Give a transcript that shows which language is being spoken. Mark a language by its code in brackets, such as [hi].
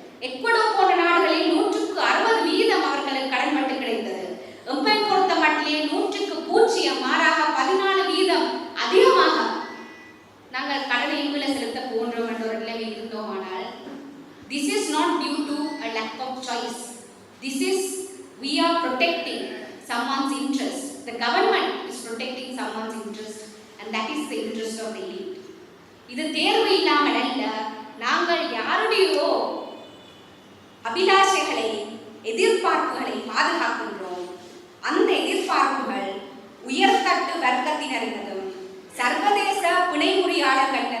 [ta] எக்வடோர் போன்ற நாடுகளில் 160% அவர்களுக்கு கடன்பட்டு கிடைத்தது. எம்பை பொறுத்த மட்டிலே 100% மாறாக 14% அதிகமாக நாங்கள் கடனை இங்குள்ள செலுத்த போன்றோம் என்ற ஒரு நிலையில் இருந்தோமானால், [en] this is not due to a lack of choice. This is, we are protecting someone's interest. The government is protecting someone's interest, and that is the interest of the elite. [ta] இது தேர்வு இல்லாமல் அல்ல, நாங்கள் யாருடையோ அபிலாஷைகளை எதிர்பார்ப்புகளை பாதுகாக்கின்றோம். அந்த எதிர்பார்ப்புகள் உயர்தட்டு வர்க்கத்தினரினதும் சர்வதேச பிணைமுறியாளர்கள்